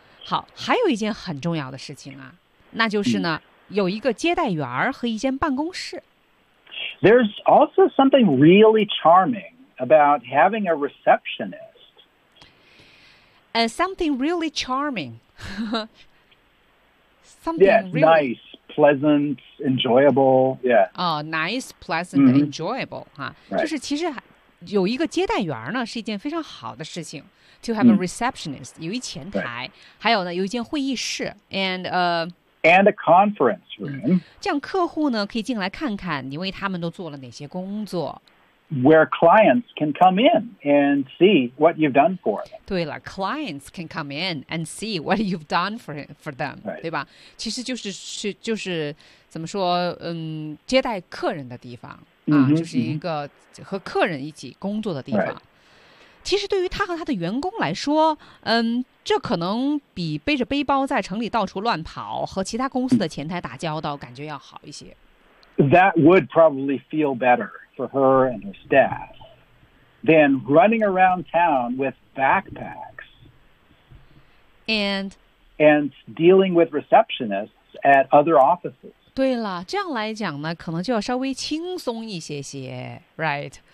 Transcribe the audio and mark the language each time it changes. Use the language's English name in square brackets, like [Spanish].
[Chinese] 好还有一件很重要的事情啊那就是呢、mm. 有一个接待员和一间办公室。 [English] There's also something really charming about having a receptionist. Something really charming. nice. Pleasant, enjoyable, yeah. Oh, nice, pleasant,、 mm-hmm. enjoyable, huh? Right. [Chinese] 就是其实有一个接待员呢是一件非常好的事情 [English] To have、mm-hmm. a receptionist, [Chinese] 有一前台、 [English] right. [Chinese] 还有呢有一间会议室 [English] And a conference room. [Chinese] 这样客户呢可以进来看看你为他们都做了哪些工作。 [English] where clients can come in and see what you've done for them. [Chinese] 对了 [English] clients can come in and see what you've done for them,、 right. [Chinese] 对吧其实就 是怎么说、接待客人的地方、 mm-hmm, 啊、就是一个和客人一起工作的地方、 [English] right. [Chinese] 其实对于他和他的员工来说、这可能比背着背包在城里到处乱跑和其他公司的前台打交道感觉要好一些。 [English] That would probably feel better for her and her staff than running around town with backpacks and dealing with receptionists at other offices. [Chinese] 对了，这样来讲呢，可能就要稍微轻松一些些 ， [English] right？、